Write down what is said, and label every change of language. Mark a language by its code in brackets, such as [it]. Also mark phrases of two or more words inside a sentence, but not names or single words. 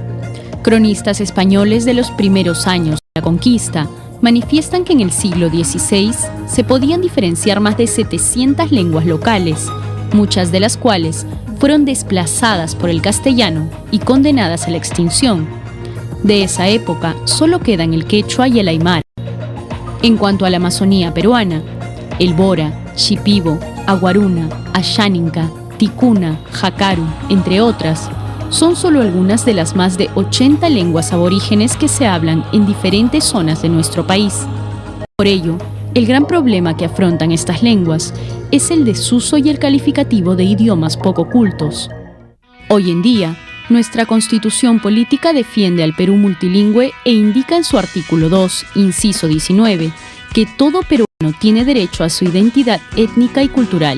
[es] Cronistas españoles de los primeros años de la conquista manifiestan que en el siglo XVI se podían diferenciar más de 700 lenguas locales, muchas de las cuales fueron desplazadas por el castellano y condenadas a la extinción. De esa época solo quedan el quechua y el aymara. En cuanto a la Amazonía peruana, el bora, shipibo, aguaruna, ayáninca, ticuna, jacaru, entre otras, son solo algunas de las más de 80 lenguas aborígenes que se hablan en diferentes zonas de nuestro país. Por ello, el gran problema que afrontan estas lenguas es el desuso y el calificativo de idiomas poco cultos. Hoy en día, nuestra Constitución Política defiende al Perú multilingüe e indica en su artículo 2, inciso 19, que todo peruano tiene derecho a su identidad étnica y cultural.